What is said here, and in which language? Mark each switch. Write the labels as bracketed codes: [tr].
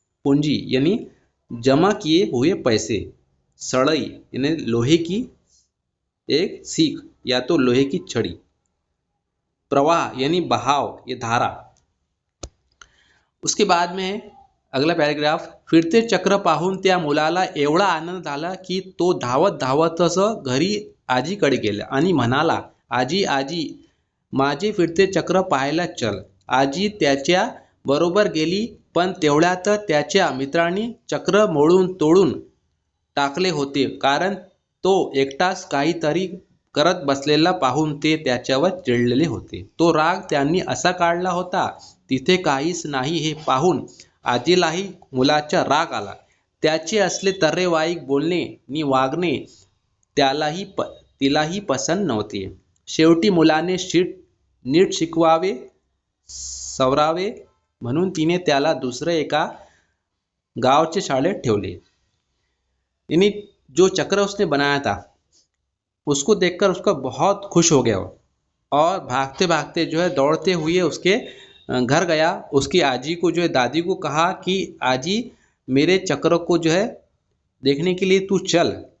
[hi] पूंजी यानी जमा किए हुए पैसे। सड़ई यानी लोहे की एक सीख या तो लोहे की छड़ी। प्रवाह यानी बहाव, ये धारा। उसके बाद में अगला पैराग्राफ। [mr] फिरते चक्र पाहून त्या मुलाला एवढा आनंद झाला की तो धावत धावतच घरी आजीकडे गेला आणि म्हणाला, आजी आजी माझे फिरते चक्र पाहायला चल। आजी त्याच्या बरोबर गेली, पण तेवढ्यात त्याच्या मित्रांनी चक्र मोडून तोडून टाकले होते, कारण तो एकटाच काहीतरी करत बसलेला पाहून ते त्याच्यावर चिडलेले होते। तो राग त्यांनी असा काढला होता, तिथे काहीच नाही हे पाहून आजीलाही मुलाचा राग आला। त्याचे असले तर्रेवाईक बोलणे नि वागणे तिलाही पसंत नव्हते। शेवटी मुलाने नीट शिकवावे सवरावे म्हणून तिने त्याला दुसरे एका गांव शाळेत ठेवले। [hi] यानी जो चक्र उसने बनाया था उसको देखकर उसका बहुत खुश हो गया और भागते भागते जो है दौड़ते हुए उसके घर गया। उसकी आजी को जो है दादी को कहा कि आजी मेरे चक्र को जो है देखने के लिए तू चल।